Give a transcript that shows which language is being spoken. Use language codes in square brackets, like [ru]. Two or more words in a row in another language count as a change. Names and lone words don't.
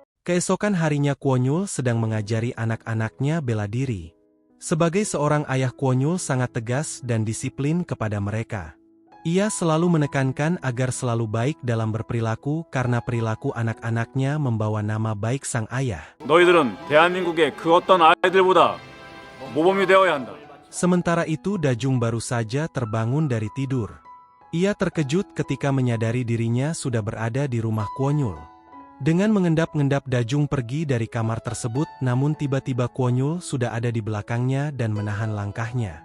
[id] Keesokan harinya Kwon-yul sedang mengajari anak-anaknya bela diri. Sebagai seorang ayah, Kwon-yul sangat tegas dan disiplin kepada mereka. Ia selalu menekankan agar selalu baik dalam berperilaku karena perilaku anak-anaknya membawa nama baik sang ayah. [ko] 너희들은 대한민국의 그 어떤 아이들보다 모범이 되어야 한다. [id] Sementara itu Dajung baru saja terbangun dari tidur. Ia terkejut ketika menyadari dirinya sudah berada di rumah Kwon-yul. Dengan mengendap-endap Dajung pergi dari kamar tersebut, namun tiba-tiba Kwon-yul sudah ada di belakangnya dan menahan langkahnya.